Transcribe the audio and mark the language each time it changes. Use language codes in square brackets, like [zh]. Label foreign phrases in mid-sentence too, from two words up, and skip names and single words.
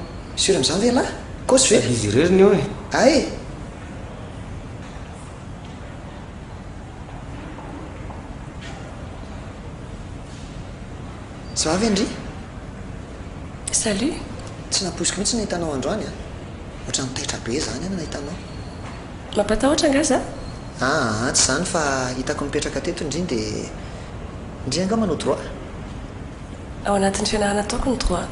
[mg] sûr am'izany ve lahy kosy ve Izy reriny eo e. ae [fr] ça va [mg] ve ndry Salut. tsy naposiko mihitsy nahitanao androany a ohatrany taitra be zany ana nahitanao Mampatahotra nga za? tsy zany fa hitako mipetraka teto indriny dia indri anga manao droit Ao anatin'ny fianarana ataoko ny droit.